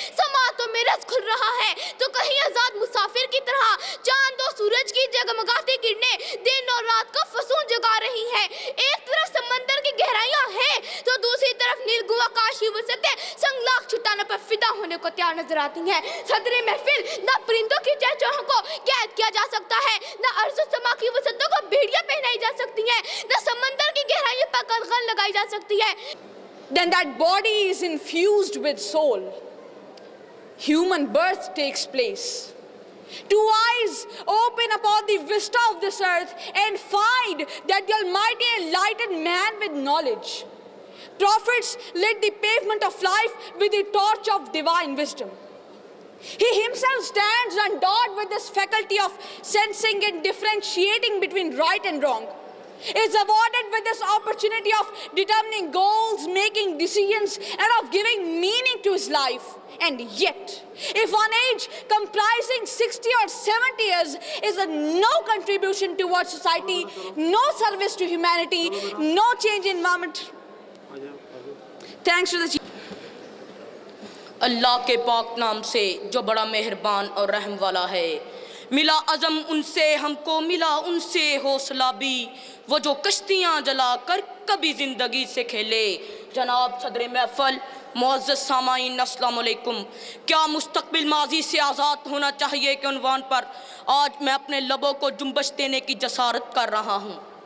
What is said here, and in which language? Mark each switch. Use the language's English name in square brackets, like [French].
[Urdu] سماعتوں میں رس کھل رہا ہے تو کہیں آزاد مسافر کی طرح چاند و سورج کی جگمگاتی کرنیں دن اور رات کا فسون جگا رہی ہیں۔ ایک طرف سمندر کی گہرائیاں ہیں تو دوسری طرف نیلگوں آکاشی وسعتیں سنگلاخ چھٹانے پر فدا ہونے کو تیار نظر آتی ہیں۔ صدر محفل، نہ پرندوں کی چہچہوں کو قید کیا جا سکتا ہے، نہ ارض و سما کی وسعتوں کو بھیڑیاں پہنائی جا سکتی ہیں، نہ سمندر کی گہرائیوں پر قلقل لگائی جا سکتی ہے۔ [English] Then that body is infused with soul. Human birth takes place. Two eyes open upon the vista of this earth and find that the Almighty enlightened man with knowledge. Prophets lit the pavement of life with the torch of divine wisdom. He himself stands endowed with this faculty of sensing and differentiating between right and wrong. Is awarded with this opportunity of determining goals, making decisions, and of giving meaning to his life. And yet, if one age comprising 60 or 70 years is a no contribution towards society, no service to humanity, no change in environment, thanks to the Chief. [Urdu] اللہ کے پاک نام سے جو بڑا مہربان اور رحم والا ہے، ملا عزم ان سے ہم کو، ملا ان سے حوصلہ بھی، وہ جو کشتیاں جلا کر کبھی زندگی سے کھیلے۔ جناب صدر محفل، معزز سامعین، السلام علیکم۔ کیا مستقبل ماضی سے آزاد ہونا چاہیے کے عنوان پر آج میں اپنے لبوں کو جنبش دینے کی جسارت کر رہا ہوں۔